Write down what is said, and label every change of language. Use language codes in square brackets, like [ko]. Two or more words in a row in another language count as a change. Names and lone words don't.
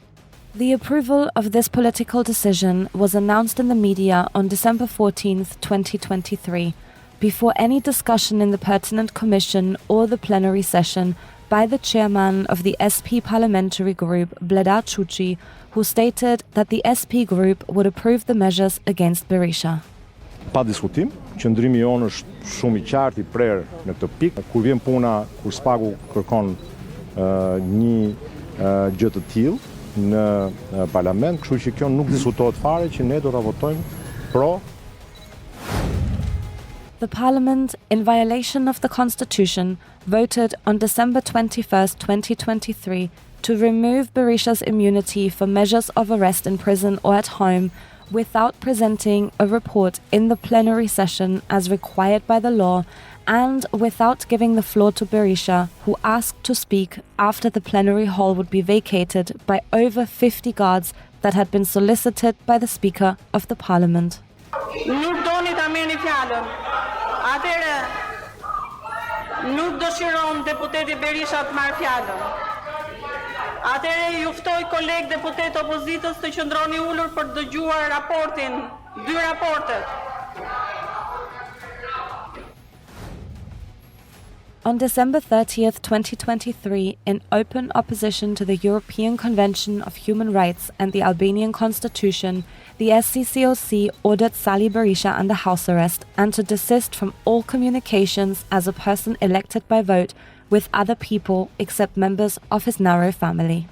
[en] The approval of this political decision was announced in the media on December 14, 2023, before any discussion in the pertinent commission or the plenary session by the chairman of the SP parliamentary group, Bleda Chuchi, who stated that the SP group would approve the measures against Berisha. [sq] Pa diskutim, qëndrimi jonë është shumë I qartë, I prerë në këtë pikë. Kur vjen puna, kur SPAK-u kërkon një gjë të tillë në parlament, kështu që kjo nuk diskutohet fare që ne do ta votojmë pro. [en] The Parliament, in violation of the Constitution, voted on December 21, 2023, to remove Berisha's immunity for measures of arrest in prison or at home without presenting a report in the plenary session as required by the law and without giving the floor to Berisha, who asked to speak after the plenary hall would be vacated by over 50 guards that had been solicited by the Speaker of the Parliament. [sq] Nuk doni ta merrni fjalën. Atëherë nuk dëshiron deputeti Berisha të marrë fjalën. Atëherë ju ftoj kolegë deputet opozitës të qëndroni ulur për të dëgjuar raportin, dy raportet. [en] On December 30th, 2023, in open opposition to the European Convention of Human Rights and the Albanian Constitution, the SCCOC ordered Sali Berisha under house arrest and to desist from all communications as a person elected by vote with other people except members of his narrow family.